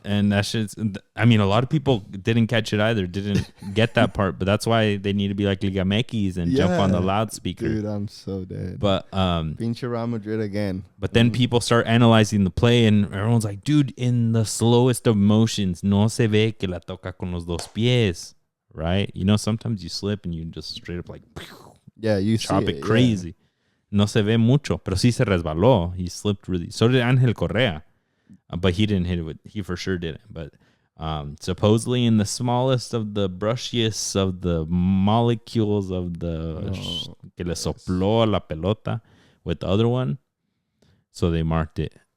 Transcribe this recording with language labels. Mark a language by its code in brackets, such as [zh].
[en] And that shit's, I mean, a lot of people didn't catch it either, didn't get that part, but that's why they need to be like Liga MX and jump on the loudspeaker. Dude, I'm so dead. But, Pinche Real Madrid again. But then people start analyzing the play and everyone's like, dude, in the slowest of motions, [es] no se ve que la toca con los dos pies, [en] right? You know, sometimes you slip and you just straight up like, yeah, you chop see it crazy. Yeah. [es] No se ve mucho, pero sí se resbaló. [en] He slipped really. So did Angel Correa. But he didn't hit it he for sure didn't. But supposedly in the smallest of the brushiest of the molecules of the [es] que le sopló la pelota [en] with the other one. So they marked it.